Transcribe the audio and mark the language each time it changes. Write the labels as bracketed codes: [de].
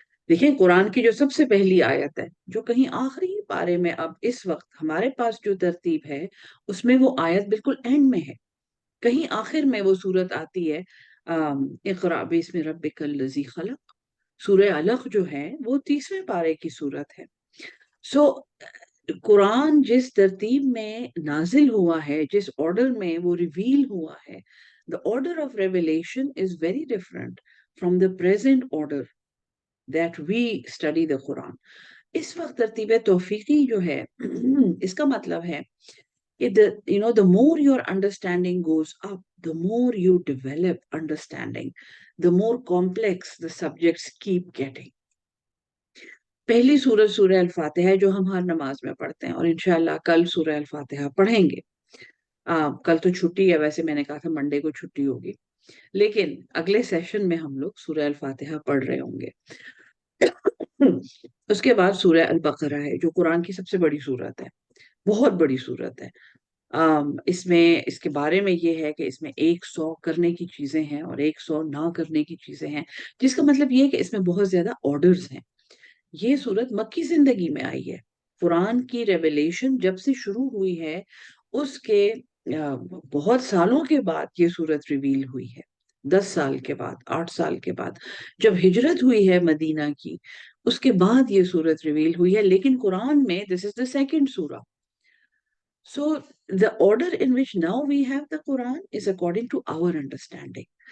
[ur] دیکھیں، قرآن کی جو سب سے پہلی آیت ہے، جو کہیں آخری پارے میں اب اس وقت ہمارے پاس جو ترتیب ہے، اس میں وہ آیت بالکل اینڈ میں ہے. کہیں آخر میں وہ صورت آتی ہے، اقرأ باسم ربک الذی خلق. سورہ علق جو ہے وہ 30ویں پارے کی صورت ہے. سو قرآن جس ترتیب میں نازل ہوا ہے، [en] جس آرڈر میں وہ ریویل ہوا ہے، the order of revelation is very different from the present order that we study the Quran. [ur] اس وقت ترتیب توفیقی جو ہے اس کا مطلب ہے کہ [en] the more your understanding goes up, the more you develop understanding, the more complex the subjects keep getting. [ur] پہلی سورت سورہ الفاتحہ ہے، جو ہم ہر نماز میں پڑھتے ہیں، اور انشاءاللہ کل سورہ الفاتحہ پڑھیں گے. کل تو چھٹی ہے، ویسے میں نے کہا تھا منڈے کو چھٹی ہوگی، لیکن اگلے سیشن میں ہم لوگ سورہ الفاتحہ پڑھ رہے ہوں گے. اس کے بعد سورہ البقرہ ہے، جو قرآن کی سب سے بڑی سورت ہے، بہت بڑی سورت ہے. اس میں اس کے بارے میں یہ ہے کہ اس میں 100 کرنے کی چیزیں ہیں اور 100 نہ کرنے کی چیزیں ہیں، جس کا مطلب یہ ہے کہ اس میں بہت زیادہ آرڈرز ہیں. یہ سورت مکی زندگی میں آئی ہے. قرآن کی ریویلیشن جب سے شروع ہوئی ہے، اس کے بہت سالوں کے بعد یہ سورت ریویل ہوئی ہے. 10 سال کے بعد، 8 سال کے بعد، جب ہجرت ہوئی ہے مدینہ کی، اس کے بعد یہ سورت ریویل ہوئی ہے. لیکن قرآن میں [en] this is the second [ur] سورہ. [en] So the order in which now we have the Quran is according to our understanding.